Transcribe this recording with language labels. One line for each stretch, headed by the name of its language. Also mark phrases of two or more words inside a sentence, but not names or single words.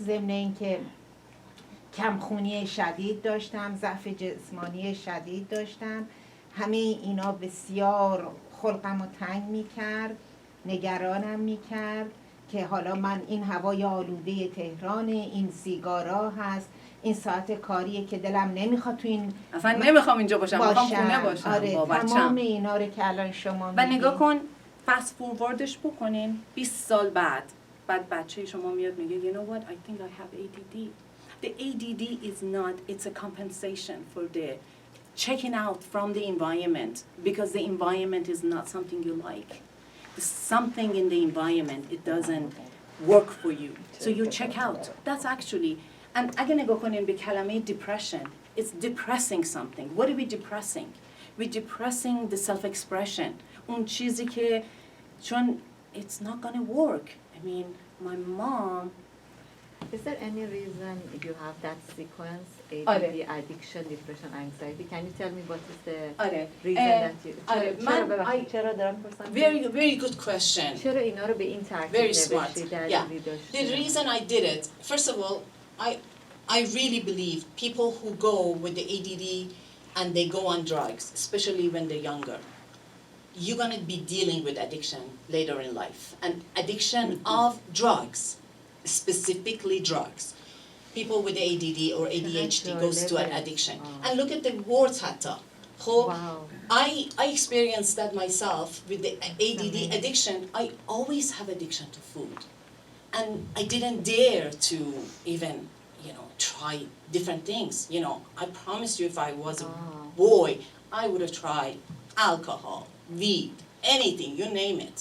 Persian: ضمن اینکه کمخونی شدید داشتم، ضعف جسمانی شدید داشتم، همه اینا بسیار خلقم رو تنگ میکرد، نگرانم میکرد که حالا من این هوای آلوده تهران، این سیگارا هست، این ساعت کاریه که دلم نمیخواد تو این اصلا نمیخوام اینجا باشم، میخوام خونه باشم. آره، با بچم. تمام اینا رو که الان شما و نگاه کن فست فورواردش بکنین 20 سال بعد بچه شما میاد میگه
English: you know what I think I have ADD. The ADD is not, it's a compensation for the checking out from the environment because the environment is not something you like. It's something in the environment, it doesn't work for you. So you check out. That's actually, and
Persian: اگه نگاه کنین به کلمه
English: depression, it's depressing something. What are we depressing? We're depressing the self-expression.
Persian: اون چیزی که چون
English: it's not gonna work. I mean, my mom. Is there any reason you have that sequence,
Persian: آره.
English: ADD, addiction, depression, anxiety? Can you tell me what is the
Persian: آره.
English: reason that you...
Persian: آره. چرا دارم پرسم؟
English: Very good question.
Persian: چرا اینا رو به این ترتیب
English: Very smart.
Persian: نوشتی در
English: Yeah.
Persian: داشتی؟
English: The reason I did it, first of all, I really believe people who go with the ADD and they go on drugs, especially when they're younger, you're going to be dealing with addiction later in life. And addiction of drugs, specifically drugs. People with ADD or ADHD goes to an addiction. And look at the words حتی. خب I experienced that myself with the ADD addiction. I always have addiction to food. And I didn't dare to even, try different things. I promise you if I was a boy, I would have tried alcohol, weed, anything, you name it.